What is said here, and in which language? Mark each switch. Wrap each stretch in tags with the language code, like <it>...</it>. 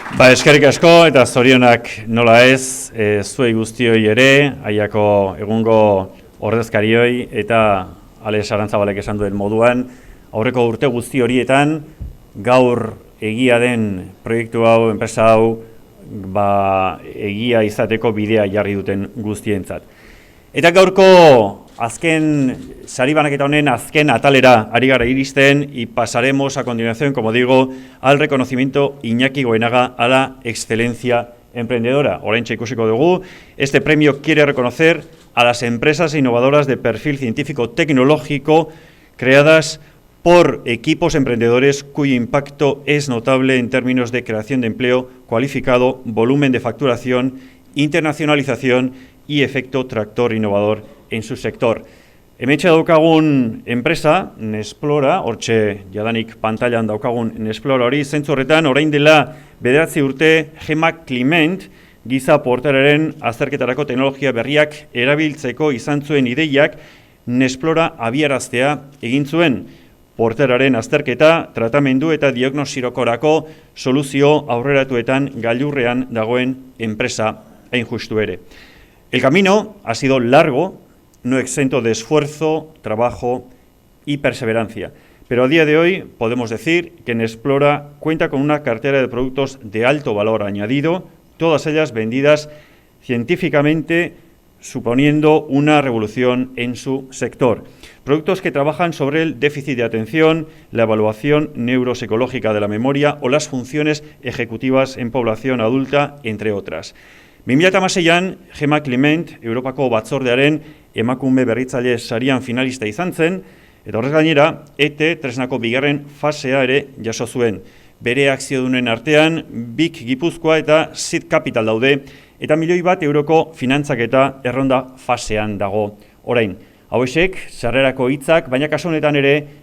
<eu>Eskerrik asko eta zorionak nola ez, zuei guztioi ere, Haiako egungo ordezkarioi eta Alex Arantzabalek esan duen moduan, aurreko urte guzti horietan, gaur egia den proiektu hau, enpresa hau, egia izateko bidea jarri duten guztientzat. Eta gaurko azken saribanaketa honen azken atalera ari gara iristen</eu> <es>y pasaremos a continuación, como digo, al reconocimiento Iñaki Goenaga a la excelencia emprendedora.</es> <eu>Oraintxe ikusiko dugu,</eu> <es>este premio quiere reconocer a las empresas innovadoras de perfil científico-tecnológico creadas por equipos emprendedores cuyo impacto es notable en términos de creación de empleo cualificado, volumen de facturación, internacionalización y efecto tractor innovador en su sector.</es> <eu>Hementxe daukagun enpresa, Nesplora, hortxe jadanik pantailan daukagun Nesplora hori, zentzu horretan, orain dela 9 urte Gemma Clement, giza portaeraren azterketarako teknologia berriak erabiltzeko izan zuen ideiak Nesplora abiaraztea egin zuen. Portaeraren azterketa, tratamendu eta diagnosirako soluzio aurreratuetan gailurrean dagoen enpresa hain justu ere.</eu> <es>El camino ha sido largo, no exento de esfuerzo, trabajo y perseverancia. Pero a día de hoy podemos decir que Nesplora cuenta con una cartera de productos de alto valor añadido, todas ellas vendidas científicamente, suponiendo una revolución en su sector. Productos que trabajan sobre el déficit de atención, la evaluación neuropsicológica de la memoria o las funciones ejecutivas en población adulta, entre otras.</es> <eu>2016an, Gemma Clement, Europako Batzordearen emakume berritzaile sarian finalista izan zen, eta horrez gainera, ETE tresnako bigarren fasea ere jaso zuen. Bere akziodunen artean, BIK Gipuzkoa eta Seed Capital daude, eta €1 euroko finantzaketa erronda fasean dago orain. Hauexek, sarrerako hitzak, baina kasu honetan ere,</eu>